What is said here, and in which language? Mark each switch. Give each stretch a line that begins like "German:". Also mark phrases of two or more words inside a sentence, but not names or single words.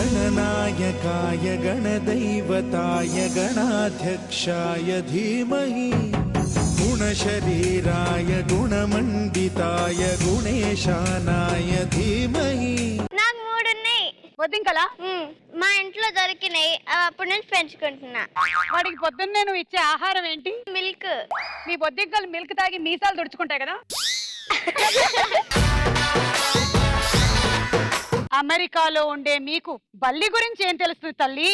Sanskrit: गणनायकाय गणदैवताय गणाध्यक्षाय धीमहि गुणशरीराय गुणमण्डिताय गुणेशानाय धीमहि
Telugu: పొద్దుంకలా మా ఇంట్లో దొరికినాయి అప్పుడు నుంచి పెంచుకుంటున్నా. వాడికి పొద్దున్నే నువ్వు ఇచ్చే ఆహారం ఏంటి? మిల్క్. మీ బొద్దింకలు మిల్క్ తాగి మీసాలు తుడుచుకుంటాయి కదా. అమెరికాలో ఉండే మీకు బల్లి గురించి ఏం తెలుస్తుంది తల్లి?